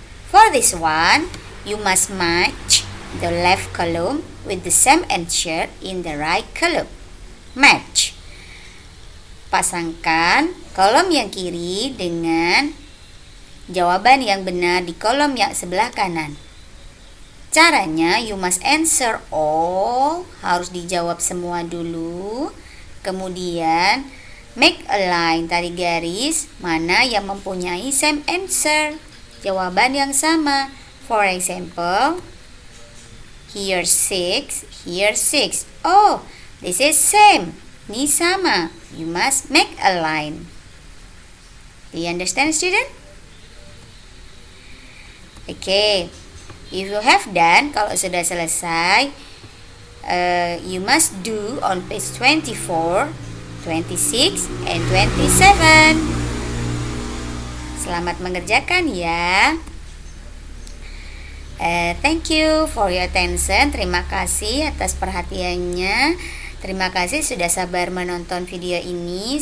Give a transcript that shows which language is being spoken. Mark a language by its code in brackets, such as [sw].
[en] For this one, you must match the left column with the same answer in the right column. Match. [id] Pasangkan kolom yang kiri dengan jawaban yang benar di kolom yang sebelah kanan. Caranya, [en] you must answer all. [id] Harus dijawab semua dulu. Kemudian, [en] make a line, [id] tarik garis mana yang mempunyai [en] same answer, [id] jawaban yang sama. [en] For example, here 6, here 6. Oh, this is same. [id] Ini sama. [en] You must make a line. Do you understand, student? Okay. If you have done, [id] kalau sudah selesai, [en] you must do on page 24, 26, and 27. [id] Selamat mengerjakan ya. [en] Thank you for your attention. [id] Terima kasih atas perhatiannya. Terima kasih sudah sabar menonton video ini.